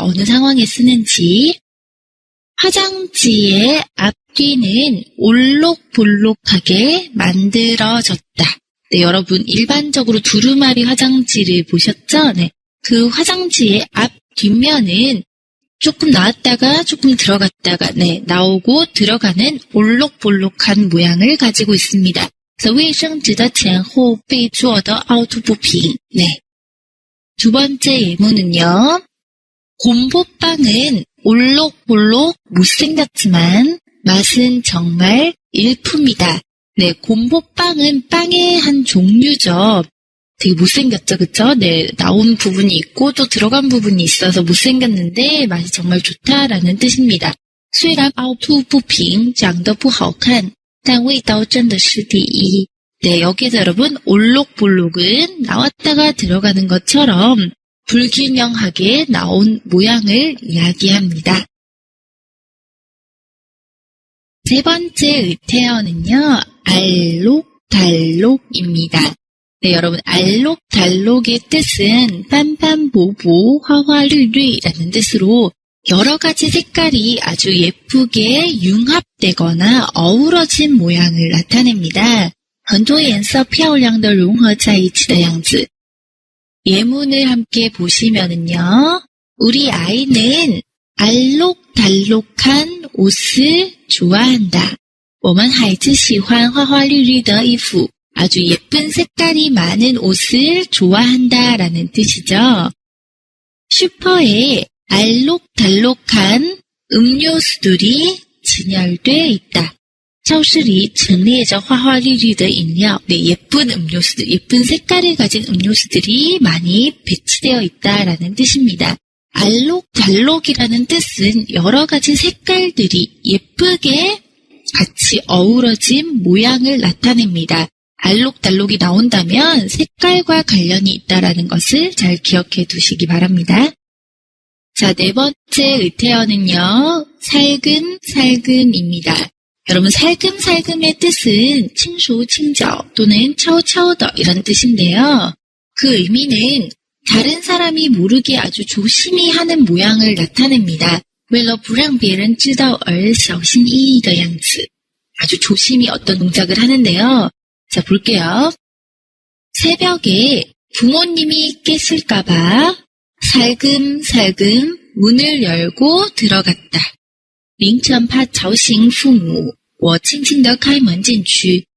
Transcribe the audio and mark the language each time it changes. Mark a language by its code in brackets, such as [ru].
[ko] 어느 상황에 쓰는지. 화장지의 앞뒤는 올록볼록하게 만들어졌다. 네, 여러분 일반적으로 두루마리 화장지를 보셨죠? 네, 그 화장지의 앞 뒷면은 조금 나왔다가 조금 들어갔다가 나오고 들어가는 올록볼록한 모양을 가지고 있습니다. 그래서 [zh] 卫生纸的前后被做的凹凸不平. [ko] 네. 두 번째 예문은요. 곰보빵은 올록볼록 못생겼지만 맛은 정말 일품이다. 네, 곰보빵은 빵의 한 종류죠. 되게 못생겼죠, 그쵸? 네, 나온 부분이 있고 또 들어간 부분이 있어서 못생겼는데 맛이 정말 좋다라는 뜻입니다. [zh] 虽然凹凸不平长得不好看但味道真的是第一. [ko] 네, 여기서 여러분 올록볼록은 나왔다가 들어가는 것처럼 불균형하게 나온 모양을 이야기합니다. 세 번째 의태어는요. 알록달록입니다. 네, 여러분 알록달록의 뜻은 [zh] 빤빤보보 화화绿绿 [ko] 라는 뜻으로 여러 가지 색깔이 아주 예쁘게 융합되거나 어우러진 모양을 나타냅니다. [zh] 很多颜色漂亮的融合在一起的样子. [ko] 예문을 함께 보시면은요. 우리 아이는 알록달록한 옷을 좋아한다. [zh] 我们孩子喜欢花花绿绿的衣服. [ko] 아주 예쁜 색깔이 많은 옷을 좋아한다라는 뜻이죠. 슈퍼에 알록달록한 음료수들이 진열돼 있다. [zh] 超市里陈列着花花绿绿的饮料. [ko] 네, 예쁜 음료수들, 예쁜 색깔을 가진 음료수들이 많이 배치되어 있다라는 뜻입니다. 알록달록이라는 뜻은 여러 가지 색깔들이 예쁘게 같이 어우러진 모양을 나타냅니다. 알록달록이 나온다면 색깔과 관련이 있다라는 것을 잘 기억해 두시기 바랍니다. 자, 네 번째 의태어는요. 살금살금입니다. 여러분 살금살금의 뜻은 [zh] 칭쇼칭저 [ko] 또는 [zh] 차오차오더 [ko] 이런 뜻인데요. 그 의미는 다른 사람이 모르게 아주 조심히 하는 모양을 나타냅니다. [zh] 为了不让别人知道而小心翼翼的样子. [ko] 아주 조심히 어떤 동작을 하는데요. 자, 볼게요. 새벽에 부모님이 깨실까봐 살금살금 문을 열고 들어갔다. [zh] 凌晨怕吵醒父母我轻轻地开门进去.